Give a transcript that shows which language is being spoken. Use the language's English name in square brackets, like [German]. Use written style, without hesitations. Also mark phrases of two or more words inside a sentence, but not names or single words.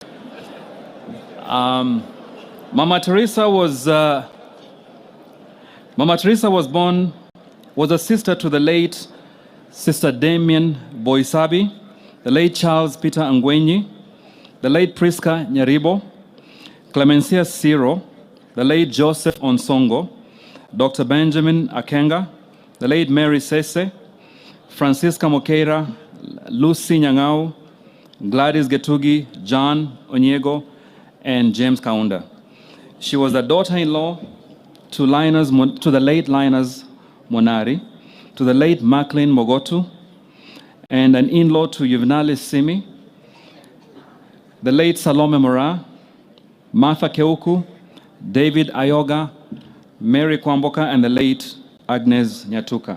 [English] Mama Teresa was a sister to the late Sister Damien Boisabi, the late Charles Peter Angwenyi, the late Priska Nyaribo, Clemencia Siro, the late Joseph Onsongo, Dr. Benjamin Akenga, the late Mary Sese, Francisca Mokeira, Lucy Nyang'au, Gladys Getugi, John Onyego, and James Kaunda. She was a daughter-in-law to the late Linus Monari, to the late Macklin Mogotu, and an in-law to Juvenalis Simi, the late Salome Mora, Martha Keuku, David Ayoga, Mary Kwamboka, and the late Agnes Nyatuka.